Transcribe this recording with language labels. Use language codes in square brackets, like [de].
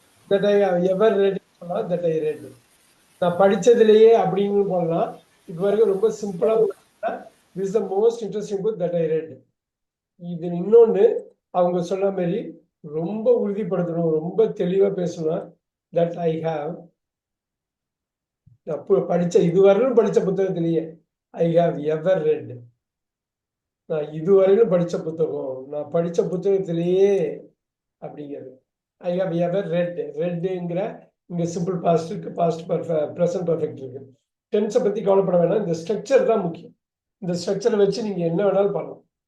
[en] That I have ever read. That I read. [ta] நான் படிச்சதுலயே அப்படின்னு போடலாம். இது வரைக்கும் ரொம்ப சிம்பிளா போடலாம். [en] This is the most interesting book that I read. [ta] இது இன்னொன்னு அவங்க சொன்ன மாதிரி ரொம்ப உறுதிப்படுத்தணும், ரொம்ப தெளிவா பேசணும். [en] That I have [ta] படிச்ச இதுவரையிலும் படிச்ச புத்தகத்திலேயே [en] I have ever read. [ta] நான் இதுவரையிலும் படிச்ச புத்தகம், நான் படிச்ச புத்தகத்திலேயே அப்படிங்கிறது. [en] I have ever read. [ta] ரெட்ங்கிற இங்க சிம்பிள் பாஸ்ட் இருக்கு, பாஸ்ட் ப்ரெசன்ட் பர்ஃபெக்ட் இருக்கு. டென்ஸை பத்தி கவலைப்பட வேணாம், இந்த ஸ்ட்ரக்சர் தான் முக்கியம். இந்த ஸ்ட்ரக்சரை வச்சு நீங்க என்ன வேணாலும் பண்ணலாம்.